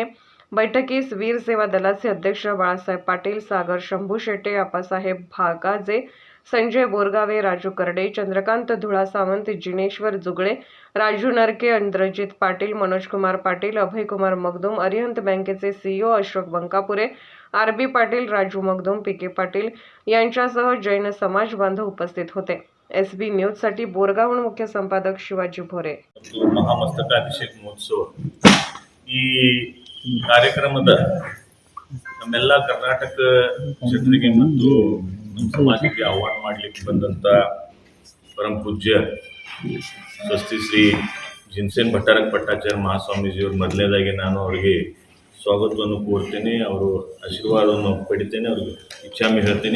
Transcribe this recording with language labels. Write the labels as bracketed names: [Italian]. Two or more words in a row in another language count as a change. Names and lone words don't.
[Marathi] बैठकीस वीर सेवा दलाचे अध्यक्ष बाळासाहेब पाटील, सागर शंभू शेटे, आप्पासाहेब भागाजे, संजय बोरगावे, राजू करडे, चंद्रकांत धुळा सावंत, जिनेश्वर जुगळे, राजू नरके, इंद्रजित पाटील, मनोजकुमार पाटील, अभयकुमार मगदूम, अरिहंत बँकेचे CEO अशोक बंकापुरे, RB पाटील, राजू मगदूम, PK पाटील यांच्यासह जैन समाज बांधव उपस्थित होते. SB न्यूजसाठी बोरगावहून मुख्य संपादक शिवाजी भोरे. [Kannada] ಮಹಾಮಸ್ತಕಾಭಿಷೇಕ ಮಹೋತ್ಸವ ಈ ಕಾರ್ಯಕ್ರಮದ ನಮ್ಮೆಲ್ಲ ಕರ್ನಾಟಕ ಜನರಿಗೆ ಮತ್ತು ನಮ್ಮ ಸಮಾಜಕ್ಕೆ ಆಹ್ವಾನ ಮಾಡಲಿಕ್ಕೆ ಬಂದಂಥ ಪರಮ ಪೂಜ್ಯ ಸ್ವಸ್ತಿ ಶ್ರೀ ಜಿನಸೇನ್ ಭಟ್ಟಾರಕ ಪಟ್ಟಾಚಾರ್ಯ ಮಹಾಸ್ವಾಮೀಜಿಯವರು ಮೊದಲನೇದಾಗಿ ನಾನು ಅವರಿಗೆ ಸ್ವಾಗತವನ್ನು ಕೋರ್ತೇನೆ, ಅವರು ಆಶೀರ್ವಾದವನ್ನು ಪಡಿತೇನೆ, ಅವ್ರಿಗೆ ಇಚ್ಛಾಮಿ ಹೇಳ್ತೀನಿ.